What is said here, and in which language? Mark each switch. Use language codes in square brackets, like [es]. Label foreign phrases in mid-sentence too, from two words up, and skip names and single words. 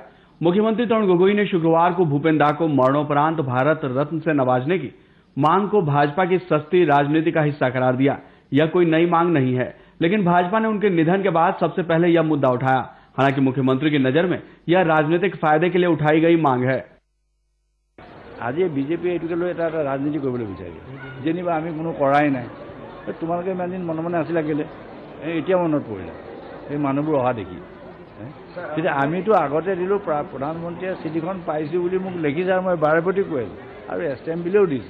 [hi] मुख्यमंत्री तरुण गोगोई ने शुक्रवार को भूपेन दा को मरणोपरांत भारत रत्न से नवाजने की मांग को भाजपा की सस्ती राजनीति का हिस्सा करार दिया। यह कोई नई मांग नहीं है, लेकिन भाजपा ने उनके निधन के बाद सबसे पहले यह मुद्दा उठाया। हालांकि मुख्यमंत्री की नजर में यह राजनीतिक फायदे के लिए उठाई गई मांग है। [as] আজি বিজেপিয়ে এইটোকে লৈ এটা ৰাজনীতি কৰিবলৈ বিচাৰিছে, যেনিবা আমি কোনো কৰাই নাই। তোমালোকে ইমান দিন মনে মনে আছিলা কেলে, এতিয়া মনত পৰিলে এই মানুহবোৰ অহা দেখি। তেতিয়া আমিতো আগতে দিলোঁ, প্ৰধানমন্ত্ৰীয়ে চিঠিখন পাইছোঁ বুলি মোক লিখিছে, আৰু মই বাৰে প্ৰতি কৈ আছোঁ, আৰু এছেম্বলিও দিছে।